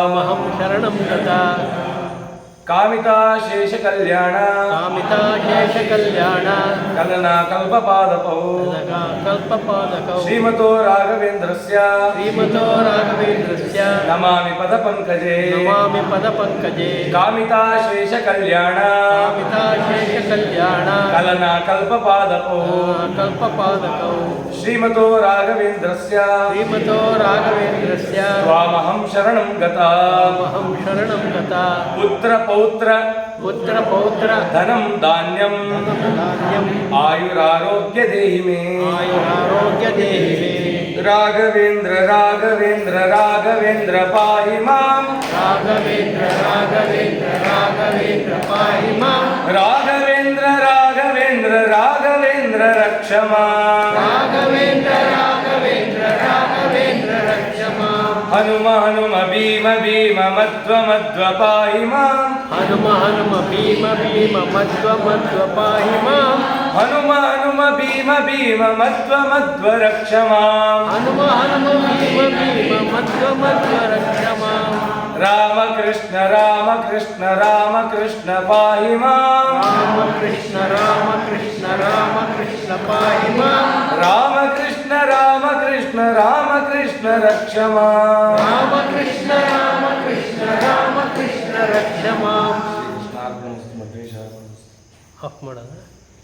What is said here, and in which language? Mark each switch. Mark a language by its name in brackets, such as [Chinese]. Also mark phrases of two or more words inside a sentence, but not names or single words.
[Sanskrit] ಕಾಮಿತಾಶೇಷ ಕಲ್ಯಾಣ ಕಲನಾ ಕಲ್ಪಪಾದಪೌ ಶ್ರೀಮತೋ ರಾಘವೇಂದ್ರಸ್ಯ ನಮಾಮಿ ಪದ ಪಂಕಜೇ ಕಾಮಿತಾಶೇಷ ಕಲ್ಯಾಣ ಕಲನಾ ಕಲ್ಪಪಾದಪೌ ಶ್ರೀಮತೋ ರಾಘವೇಂದ್ರಸ್ಯ ತ್ವಾಮಹಂ ಶರಣಂ ಗತಾ ಪುತ್ರ ಪೌತ್ರ ಧನಂ ಧಾನ್ಯಂ ಆಯುರಾರೋಗ್ಯ ದೇಹಿ ಮೇ ರಾಘವೇಂದ್ರ ಪಾಹಿ ಮಾಂ ರಾಘವೇಂದ್ರ ರಕ್ಷ ಮಾಂ ಹನುಮ ಭೀಮ ಮಧ್ವ ಪಾಹಿ ಮಾಂ ಹನುಮ ಭೀಮ ಮಧ್ವ ರಕ್ಷ ಮಾಂ ರಾಮಕೃಷ್ಣ ಪಾಹಿ ಮಾಂ ರಾಮಕೃಷ್ಣ ಪಾಹಿ ಮಾಂ ರಾಮಕೃಷ್ಣ ರಕ್ಷ ಮಾಂ ರಾಮಕೃಷ್ಣ ರಕ್ಷ ಮಾಂ. [Kannada] ಆಫ್ ಮಾಡೋಣ.